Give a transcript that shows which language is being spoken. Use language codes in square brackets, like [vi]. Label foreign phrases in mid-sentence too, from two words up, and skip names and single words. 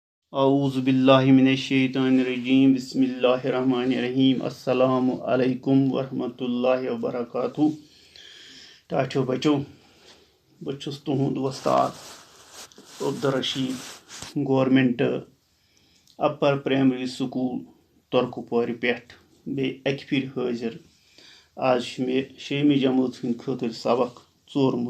[ar] أعوذ بالله من الشيطان الرجيم بسم الله الرحمن الرحيم السلام عليكم ورحمة الله وبركاته. [ks] ٹاٹھیو بچو، بہٕ چھُس تُہُنٛد وستاد عبدالرشید گورنمنٹ اپر پرائمری سکول ترکپور پے بیٚیہِ اَکہِ پھِر حٲضِر. آز مےٚ ۶ہِم جماتھ ہنٛد خٲطرٕ سبق چوٗرمُت.